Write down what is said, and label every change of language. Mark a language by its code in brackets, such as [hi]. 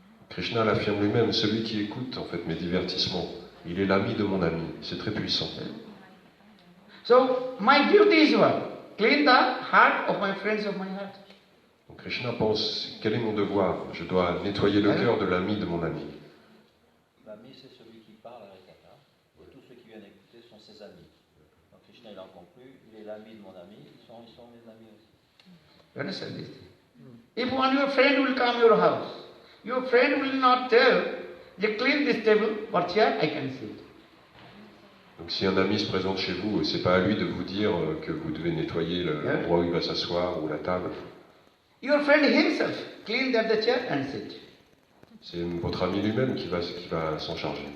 [fr] Krishna l'affirme lui-même, celui qui écoute en fait mes divertissements, il est l'ami de mon ami, c'est très puissant. [en] So my duty is what? Clean the heart of my friends of my heart. [fr] Donc Krishna pense, quel est mon devoir? Je dois nettoyer le cœur de l'ami de mon ami. L'ami, c'est celui qui parle avec Katha, et tous ceux qui viennent écouter sont ses amis. Donc Krishna, il en conclut, il est l'ami de mon ami, ils sont mes amis aussi. [en] You understand this? If one your friend will come to your house, your friend will not tell, you clean this table or chair, I can sit. [fr] Donc si un ami se présente chez vous, c'est pas à lui de vous dire que vous devez nettoyer l'endroit où il va s'asseoir ou la table. [en] Your friend himself clean the chair and sit. [fr] C'est votre ami lui-même qui va s'en charger.